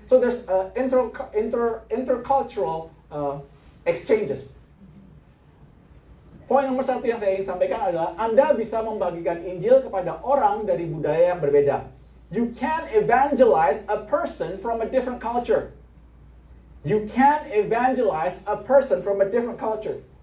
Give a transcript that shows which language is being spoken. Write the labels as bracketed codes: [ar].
[en] So there's intercultural exchanges. [id] Poin nomor satu yang saya ingin sampaikan adalah Anda bisa membagikan Injil kepada orang dari budaya yang berbeda. [en] You can evangelize a person from a different culture. You can evangelize a person from a different culture.